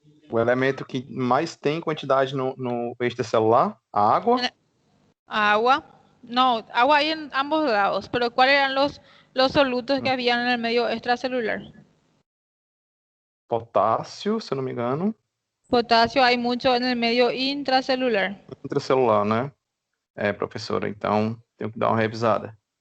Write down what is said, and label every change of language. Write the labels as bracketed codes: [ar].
[pt] O elemento que mais tem quantidade no extracelular, a água. [es] Agua. No, agua hay en ambos lados, pero ¿cuáles eran los solutos que habían en el medio extracelular? [pt] Potássio, se eu não me engano. [es] Potasio hay mucho en el medio intracelular. [pt] Intracelular, né? É, professora, então tenho que dar uma revisada.